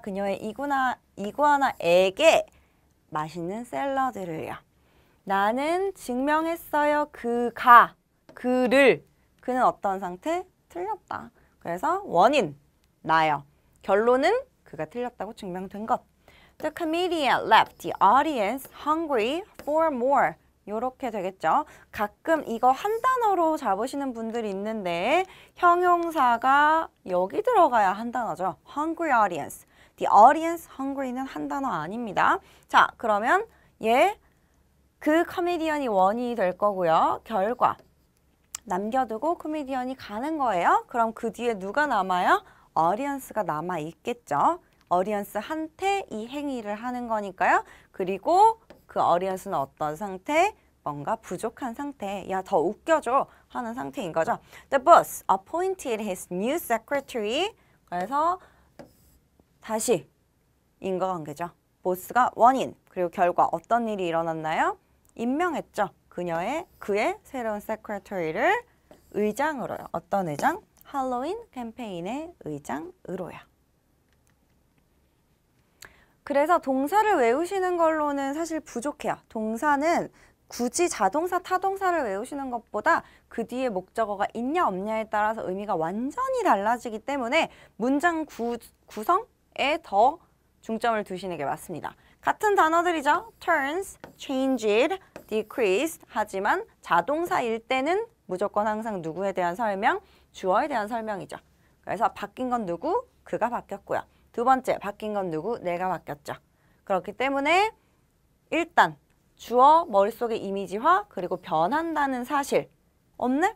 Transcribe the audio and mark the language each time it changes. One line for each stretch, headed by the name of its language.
Korean: 그녀의 이구아나에게 맛있는 샐러드를요. 나는 증명했어요. 그를. 그는 어떤 상태? 틀렸다. 그래서 원인, 나요. 결론은 그가 틀렸다고 증명된 것.
English: The comedian left the audience hungry for more.
Korean: 요렇게 되겠죠. 가끔 이거 한 단어로 잡으시는 분들이 있는데 형용사가 여기 들어가야 한 단어죠.
English: Hungry audience. The audience hungry
Korean: 는 한 단어 아닙니다. 자, 그러면 그 코미디언이 원인이 될 거고요. 결과. 남겨두고 코미디언이 가는 거예요. 그럼 그 뒤에 누가 남아요? audience가 남아있겠죠. audience한테 이 행위를 하는 거니까요. 그리고 그 audience는 어떤 상태? 뭔가 부족한 상태. 야, 더 웃겨줘 하는 상태인 거죠.
English: The boss appointed his new secretary.
Korean: 그래서 다시 인과관계죠. 보스가 원인, 그리고 결과 어떤 일이 일어났나요? 임명했죠. 그의 새로운 secretary를 의장으로요. 어떤 의장? 할로윈 캠페인의 의장으로요. 그래서 동사를 외우시는 걸로는 사실 부족해요. 동사는 굳이 자동사, 타동사를 외우시는 것보다 그 뒤에 목적어가 있냐 없냐에 따라서 의미가 완전히 달라지기 때문에 문장 구성에 더 중점을 두시는 게 맞습니다. 같은 단어들이죠.
English: turns, changed, decreased.
Korean: 하지만 자동사일 때는 무조건 항상 누구에 대한 설명, 주어에 대한 설명이죠. 그래서 바뀐 건 누구? 그가 바뀌었고요. 두 번째, 바뀐 건 누구? 내가 바뀌었죠. 그렇기 때문에 일단 주어 머릿속에 이미지화, 그리고 변한다는 사실. 없네?